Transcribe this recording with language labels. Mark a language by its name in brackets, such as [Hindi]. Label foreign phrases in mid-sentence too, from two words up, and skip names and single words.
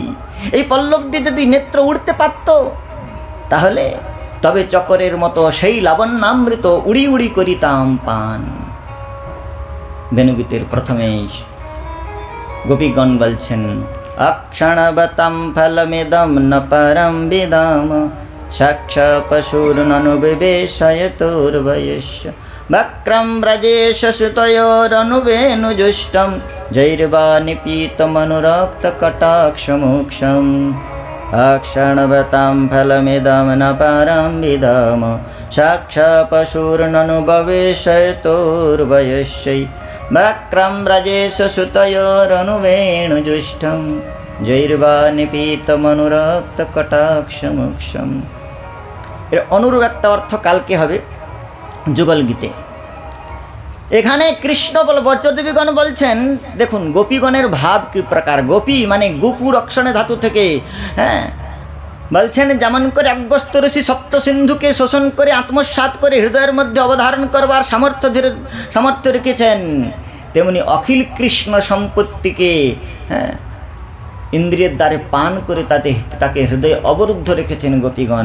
[Bangla] এই পল্লব দিয়ে যদি নেত্র উড়তে পারত, তাহলে তবে চকরের মতো সেই লাবণ্যামৃত উড়ি উড়ি করিতাম পান। বেনুগীতের প্রথমে গোপীগণ বলছেন, [Sanskrit] অক্ষণবতাম ফলমিদম ন পরম বিদাম, সাক্ষ পশুর্ননুবিবেশয়তুর্ভয়স্য বক্রম ব্রজেশ সুতয়োরনুবেনুজুষ্টম জৈর্বা নিপীতমনুরক্তকটাক্ষমোক্ষম অক্ষণবতাং ফলমিদং ন পরম বিদম সাক্ষাপশুর্ননুভবেশয়তোর্বয়স্যৈ বক্রম ব্রজেশ সুতয়োরনুবেনুজুষ্টম জৈর্বা নিপীতমনুরক্তকটাক্ষমোক্ষম। [Bangla] এর অনুরূপ একটা অর্থ কালকে হবে যুগল গীতে। এখানে কৃষ্ণ ব্রজদেবীগণ বলছেন, দেখুন গোপীগণের ভাব কি প্রকার। গোপী মানে গুপুর অক্ষণে ধাতু থেকে, হ্যাঁ, বলছেন যেমন করে অগস্ত্য ঋষি সপ্ত সিন্ধুকে শোষণ করে আত্মসাৎ করে হৃদয়ের মধ্যে অবধারণ করবার সামর্থ্য রেখেছেন, তেমনি অখিল কৃষ্ণ সম্পত্তিকে, হ্যাঁ, ইন্দ্রিয়ের দ্বারে পান করে তাকে হৃদয়ে অবরুদ্ধ রেখেছেন গোপীগণ।